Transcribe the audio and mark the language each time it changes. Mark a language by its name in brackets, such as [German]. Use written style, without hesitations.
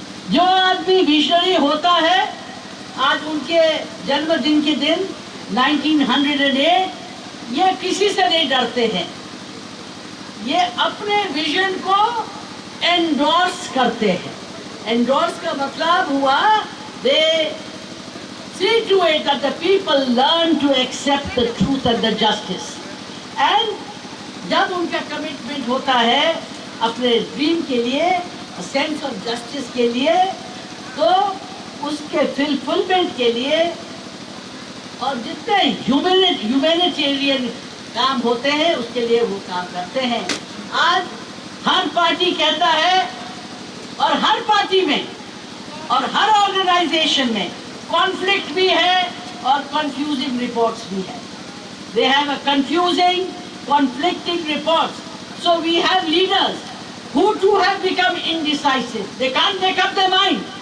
[Hindi] जो आदमी विजनरी होता है, आज उनके जन्मदिन के दिन 1908, ये किसी से नहीं डरते हैं। ये अपने विजन को एंडोर्स करते हैं। एंडोर्स का मतलब हुआ दे [English] see to it that the people learn to accept the truth and the justice. [Hindi] And जब उनका कमिटमेंट होता है अपने ड्रीम के लिए, सेंस ऑफ जस्टिस के लिए, तो उसके फुलफिलमेंट के लिए और जितने ह्यूमैनिटेरियन काम होते हैं उसके लिए वो काम करते हैं। आज हर पार्टी कहता है और हर पार्टी में और हर ऑर्गेनाइजेशन में कॉन्फ्लिक्ट भी है और कंफ्यूजिंग रिपोर्ट्स भी है। [English] They have a confusing, conflicting reports. So we have leaders who too have become indecisive. They can't make up their mind.